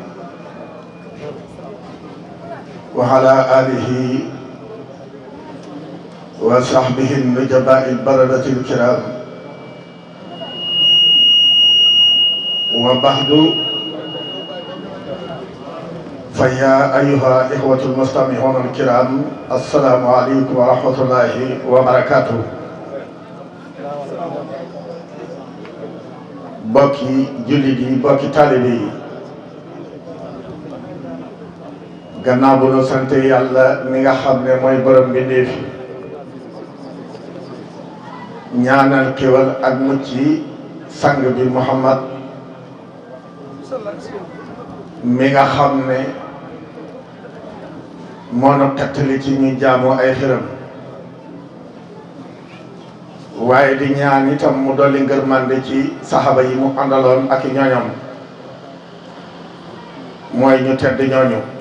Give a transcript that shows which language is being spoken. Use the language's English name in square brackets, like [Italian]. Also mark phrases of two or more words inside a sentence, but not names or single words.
[Arabic] وعلى آله وصحبه النجباء البررة الكرام وبعد فيا أيها الإخوة المستمعون الكرام السلام عليكم ورحمة الله وبركاته [Wolof] bokki jullit yi bokki taalibe yi gannaaw bu nu sant yàlla mi nga xam ne mooy borom mbindéef ñaanal xéwal ak mucc yi sang bi Muhammad mi nga xam ne moo nu xettali ci ñu jaamoo ay xiram waaye di ñaan itam mu dolli ngërmande ci saxaba yi mu àndaloon ak i ñooñam mooy ñu tedd ñooñu